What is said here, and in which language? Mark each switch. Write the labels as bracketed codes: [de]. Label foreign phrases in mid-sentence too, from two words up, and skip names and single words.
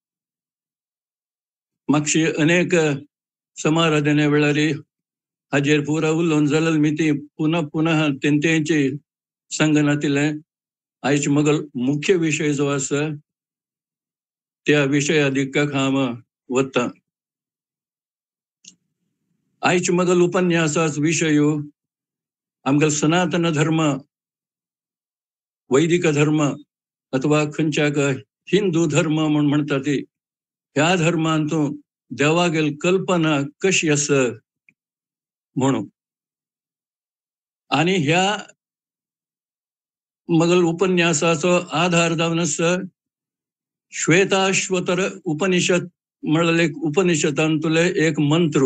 [kok] मागशी अनेक समाराधने वेळार हाजेर पुरा उलोवन जालें मी ती पुनः पुनः तेंची सांगनातिलें. आयज मगल मुख्य विशय जो आसा त्या विशया दिक्काक हांव वता. आयज मगल उपन्यासाचो विशय आमगेल सनातन धर्म वैदिक धर्म अथवा खंयच्याक हिंदू धर्म म्हूण म्हणटा ती ह्या धर्मांतून देवागेल कल्पना कशी आसा म्हणून. आनी ह्या मगल उपन्यासाचो आधार जावन आसा श्वेताश्वतर उपनिषद म्हणलेले उपनिषदांतले एक मंत्र.